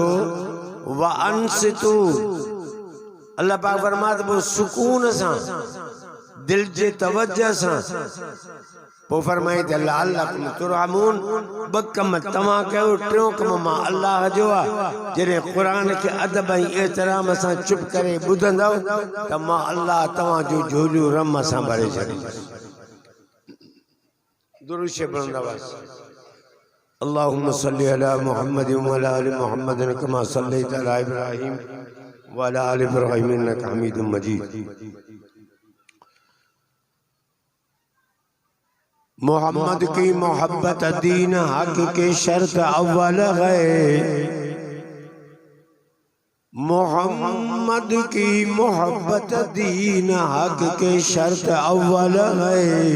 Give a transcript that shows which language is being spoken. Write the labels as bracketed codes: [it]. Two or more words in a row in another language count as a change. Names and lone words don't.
[ar] وأنصتوا [sd] अल्लाह पाक फरमाए त पोइ सुकून सां दिल जे तवज्जो सां पोइ फरमाई त [ar] لعلكم ترحمون. [sd] ॿ कम तव्हां कयो टियों कम मां अल्लाह जो आहे। जॾहिं क़ुरान खे अदब ऐं एहतराम सां चुप करे ॿुधंदव त मां अल्लाह तव्हांजो झोलियूं रम सां भरे छॾींदुसि। दुरूद शरीफ़ पढ़ंदव। [ar] اللهم صل على محمد وعلى آل محمد كما صليت على إبراهيم وعلى آل إبراهيم إنك حميد مجيد. [ur] محمد کی محبت دین حق کی شرط اول ہے. محمد کی محبت دین حق کے شرط اول ہے.